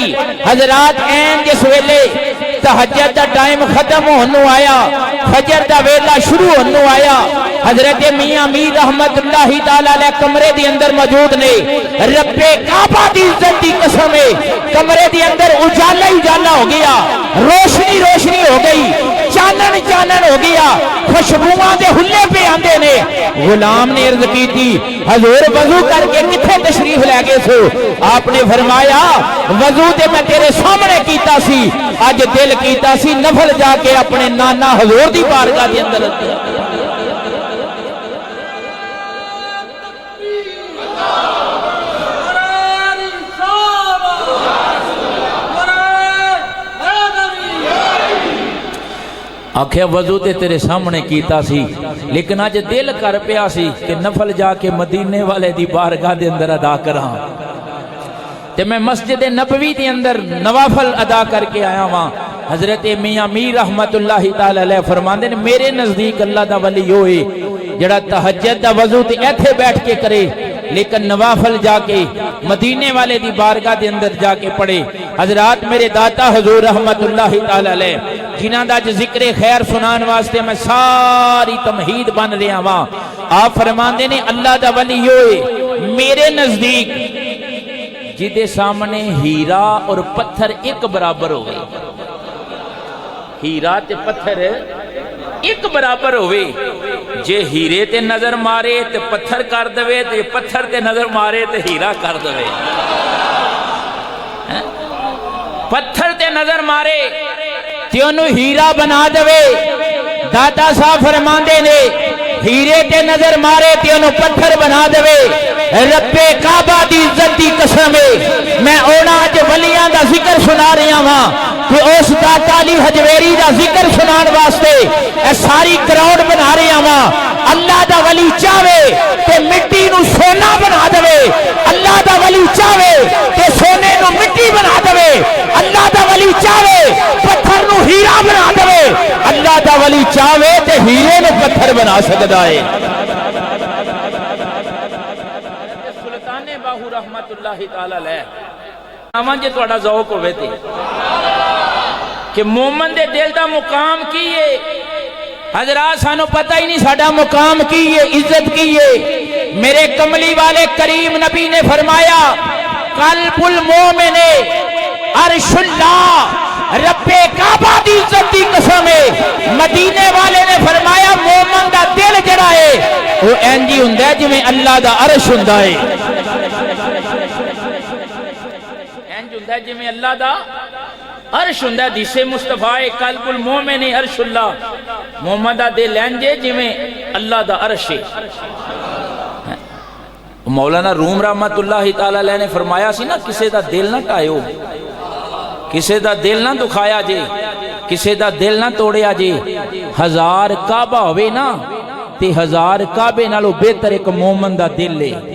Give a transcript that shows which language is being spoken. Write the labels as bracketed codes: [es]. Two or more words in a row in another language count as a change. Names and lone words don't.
[pa] حضرات این جس ویلے تہجد دا ٹائم ختم ہونو آیا، فجر دا ویلا شروع ہونو آیا، حضرت میاں میر رحمت اللہ تعالی علیہ کمرے دی اندر موجود نے، رب کعبہ دی عزت دی قسم ہے کمرے دی اندر اجالا ہی اجالا ہو گیا، روشنی روشنی ہو گئی، چانن چانن ہو گیا، خوشبوئاں دے ہلے پہ آندے نے۔ غلام نے عرض کی تھی حضور وضو کر کے کتھے تشریف لے گئے سو؟ آپ نے فرمایا وضو تے میں تیرے سامنے کیتا سی، اج دل کیتا سی نفل جا کے اپنے نانا حضور دی بارگاہ دے اندر آکھیا وضو تے تیرے سامنے کیتا سی، لیکن آج دل کر پیا سی کہ نفل جا کے مدینے والے دی بارگاہ دے اندر ادا کراں، تے میں مسجد نبوی دے اندر نوافل ادا کر کے آیا ہاں۔ حضرت میاں میر رحمت اللہ تعالی علیہ فرماندے نے میرے نزدیک اللہ دا ولی ہوئے جڑا تہجد دا وضو تے ایتھے بیٹھ کے کرے، لیکن نوافل جا کے مدینے والے دی بارگاہ دے اندر جا کے پڑھے۔ حضرات میرے داتا حضور رحمت اللہ تعالی علیہ جنہاں دا ذکر خیر سنان واسطے میں ساری تمہید بن رہا ہاں، آپ فرماندے نے اللہ دا ولی ہوئے میرے نزدیک جدے سامنے ہیرا اور پتھر ایک برابر ہوئے، ہیرا تے پتھر ایک برابر ہوئے، جے ہیرے تے نظر مارے تے پتھر کر دوے، تے پتھر تے نظر مارے تے ہیرا کر دوے، پتھر تے نظر مارے تے انہوں ہیرا بنا دوے۔ داتا صاحب فرماندے نے ہیرے تے نظر مارے تے انہوں پتھر بنا دوے۔ رب کعبہ دی عزت دی قسم ہے میں اونا اج ولیاں دا ذکر سنا رہا ہاں کہ اس داتا علی حجویری دا ذکر سنان واسطے اے ساری کراؤڈ بنا رہا ہاں۔ اللہ دا ولی چاہے تے مٹی نو سونا بنا دوے، اللہ دا ولی چاہے تے سونے نو مٹی بنا دوے، اللہ دا ولی چاہے پتھر نو ہیرا بنا دوے، اللہ دا ولی چاہے تے ہیرے نو پتھر بنا سکدا ہے سلطان باہو رحمت اللہ تعالی علیہ آواں جے تہاڈا ذوق ہوے تے کہ مومن دے دل دا مقام کی ہے حضرات سانو پتہ ہی نہیں ساڈا مقام کی ہے عزت کی ہے میرے کملی والے کریم نبی نے فرمایا [ar] قلب المومن عرش اللہ [pa] رب کعبہ دی عزت دی قسم ہے مدینے والے نے فرمایا مومن دا دل جڑا ہے وہ انجی ہوندا ہے جویں اللہ دا عرش ہوندا ہے انج ہوندا ہے جویں اللہ دا عرش ہوندا ہے حدیث مصطفی [ar] قلب المومن عرش اللہ [pa] مومن دا دل انج ہے جویں اللہ دا عرش ہے مولانا روم رحمت اللہ تعالی علیہ نے فرمایا سی نا کسے دا دل نہ ٹائیو کسے دا دل نہ دکھایا جے کسے دا دل نہ توڑیا جے ہزار کعبہ ہوئے نا تے ہزار کعبے نالو بہتر ایک مومن دا دل لے